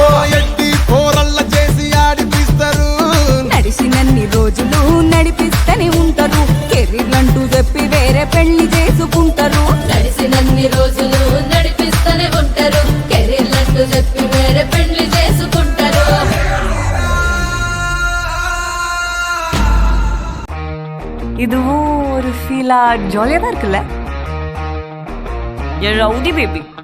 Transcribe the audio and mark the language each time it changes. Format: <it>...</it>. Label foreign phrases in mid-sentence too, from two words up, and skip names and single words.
<te>ఎట్టి పోరల్ల చేసి ఆడిపిస్తారు నడిచినన్ని రోజులు నడిపిస్తూనే ఉంటారు కెరీర్లంటూ చెప్పి వేరే పెళ్లి చేసుకుంటారు నడిచినన్ని రోజులు నడిపిస్తూనే ఉంటారు కెరీర్లంటూ చెప్పి వేరే పెళ్లి చేసుకుంటారు</te> <ta>இதுவும் ஒரு ஃபீலா ஜாலியா தான் இருக்குல்ல ரவுடி பேபி</ta>